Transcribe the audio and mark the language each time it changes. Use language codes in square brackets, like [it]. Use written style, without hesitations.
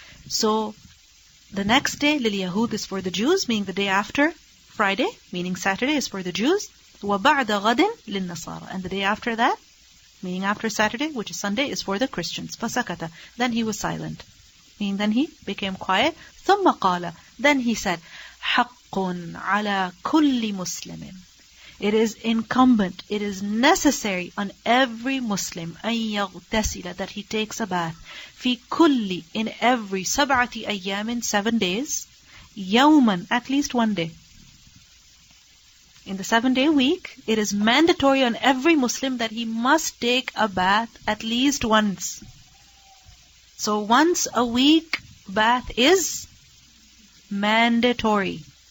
[en] So, the next day, [ar] لِلْيَهُودِ [en] is for the Jews, meaning the day after Friday, meaning Saturday is for the Jews. [ar] وَبَعْدَ غَدٍ لِلنَّصَارَى. [en] And the day after that, meaning after Saturday, which is Sunday, is for the Christians. [ar] فَسَكَتَ. [en] Then he was silent. Meaning then he became quiet. [ar] ثُمَّ قَالَ. [en] Then he said, [ar] حَقٌّ عَلَى كُلِّ مُسْلِمٍ. [en] It is incumbent, it is necessary on every Muslim [ar] أن يغتسل, [en] that he takes a bath. [ar] في كل, [en] in every [ar] سبعة أيام, [en] 7 days. [ar] يوما, [en] at least one day. In the 7-day week, it is mandatory on every Muslim that he must take a bath at least once. So once a week, bath is mandatory.